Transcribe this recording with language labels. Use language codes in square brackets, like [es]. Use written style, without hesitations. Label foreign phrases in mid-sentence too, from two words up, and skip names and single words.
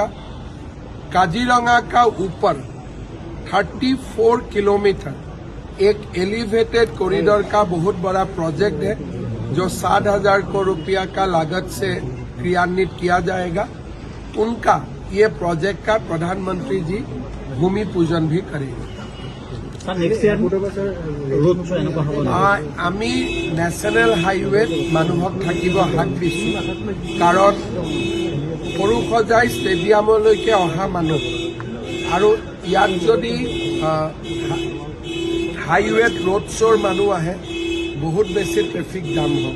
[hi] काजीरंगा का ऊपर 34 किलोमीटर एक [en] elevated corridor [hi] का बहुत बड़ा प्रोजेक्ट है, जो 60,000 करोड़ रुपया का लागत से क्रियान्वित किया जाएगा। उनका ये प्रोजेक्ट का प्रधानमंत्री जी भूमि पूजन भी करेंगे। [as] আমি [en] national highway [as] মানুহক থাকিব হাক দিছোঁ, কাৰণ সৰুসজাই ষ্টেডিয়ামলৈকে অহা মানুহ আৰু ইয়াত যদি হাইৱেত [en] road show [as] মানুহ আহে বহুত বেছি [en] traffic jam [as] হ'ব।